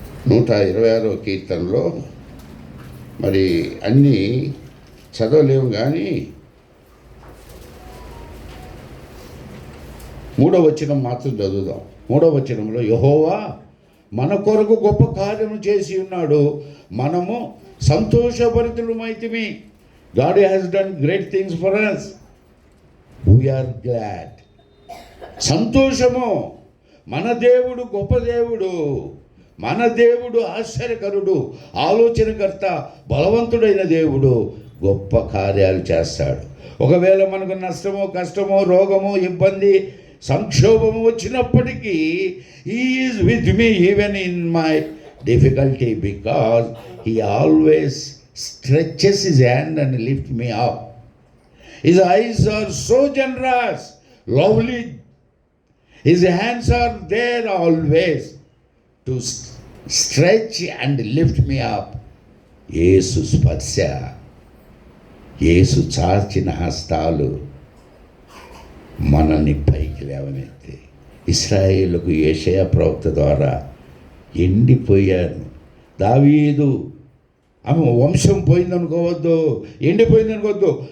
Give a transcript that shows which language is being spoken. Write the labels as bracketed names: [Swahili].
[Telugu] 126వ కీర్తనలో మరి అన్నీ చదవలేము, కానీ 3వ వచనం మాత్రం చదువుదాం. 3వ వచనంలో యెహోవా మన కొరకు గొప్ప కార్యము చేసి ఉన్నాడు, మనము సంతోషభరితులమైతిమి. [English] God has done great things for us. We are glad. [Telugu] సంతోషము. మన దేవుడు గొప్ప దేవుడు, మన దేవుడు ఆశ్చర్యకరుడు, ఆలోచనకర్త, బలవంతుడైన దేవుడు. గొప్ప కార్యాలు చేస్తాడు. ఒకవేళ మనకు నష్టమో, కష్టమో, రోగమో, ఇబ్బంది, సంక్షోభము వచ్చినప్పటికీ [English] He is with me even in my difficulty, because He always stretches His hand and lifts me up. His eyes are so generous, lovely. His hands are there always to stretch and lift me up. [Telugu] యేసు స్పర్శ, యేసు చాచిన హస్తాలు మనల్ని పైకి లేవనెత్తి. ఇశ్రాయేలుకు యెషయా ప్రవక్త ద్వారా ఎండిపోయాను. దావీదు ఆమె వంశం పోయిందనుకోవద్దు, ఎండిపోయిందనుకోవద్దు.